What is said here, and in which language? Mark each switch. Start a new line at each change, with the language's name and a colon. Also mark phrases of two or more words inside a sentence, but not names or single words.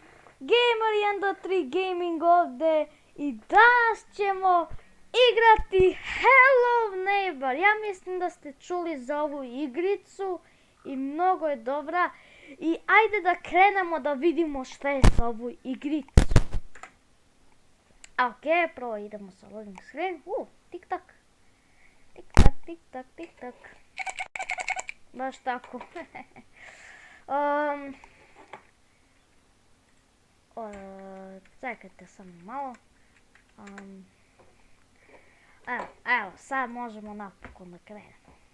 Bosnian: Gamer 123 Gaming ovdje i danas ćemo igrati Hello Neighbor. Ja mislim da ste čuli za ovu igricu i mnogo je dobra. I ajde da krenemo da vidimo šta je sa ovu igricu. Ok, prvo idemo sa
English: loading screen.
Bosnian: Tik tak. Tik tak, tik tak, tik tak. Baš tako. Čekajte samo malo. Evo, sad možemo napokon da krenemo.